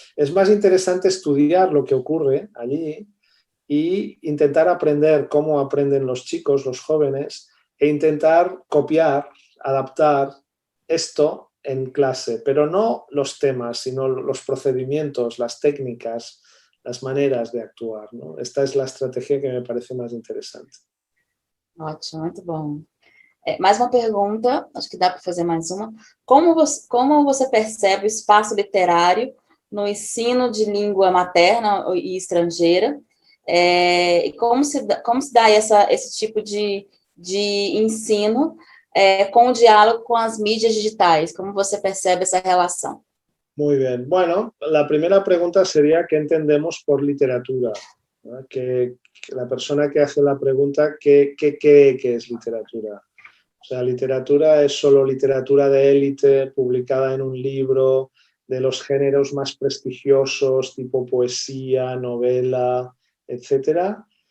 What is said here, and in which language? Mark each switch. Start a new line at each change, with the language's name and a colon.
Spanish: Es más interesante estudiar lo que ocurre allí y intentar aprender cómo aprenden los chicos, los jóvenes, e intentar copiar, adaptar esto en clase, pero no los temas, sino los procedimientos, las técnicas, las maneras de actuar, ¿no? Esta es la estrategia que me parece más interesante.
Portuguese: Ótimo, muito bom. Mais uma pergunta, acho que dá para fazer mais uma. Como você percebe o espaço literário no ensino de língua materna e estrangeira? E como se dá esse tipo de ensino com o diálogo com as mídias digitais? Como você percebe essa relação?
Spanish: Muy bien. Bueno, la primera pregunta sería ¿qué entendemos por literatura? ¿No? Que la persona que hace la pregunta, ¿qué cree que es literatura? O sea, literatura es solo literatura de élite publicada en un libro de los géneros más prestigiosos, tipo poesía, novela, etcétera.